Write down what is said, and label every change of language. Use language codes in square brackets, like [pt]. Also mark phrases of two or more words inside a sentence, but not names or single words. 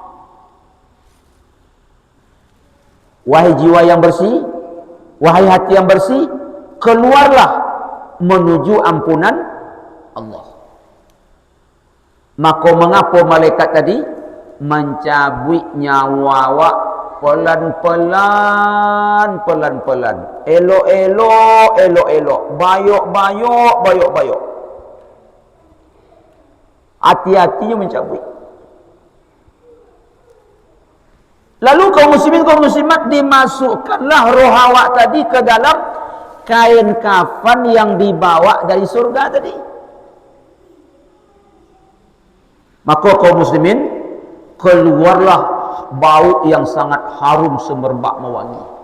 [id] Wahai jiwa yang bersih, wahai hati yang bersih, keluarlah menuju ampunan Allah. Maka mengapa malaikat tadi mencabut nyawa awak pelan-pelan, pelan-pelan, [min] elok-elok, elok-elok, bayok-bayok, bayok-bayok. [id] Hati-hatinya mencabut. Lalu kaum muslimin, kaum muslimat, dimasukkanlah roh awak tadi ke dalam kain kafan yang dibawa dari surga tadi. Maka kaum muslimin, keluarlah bau yang sangat harum semerbak mewangi.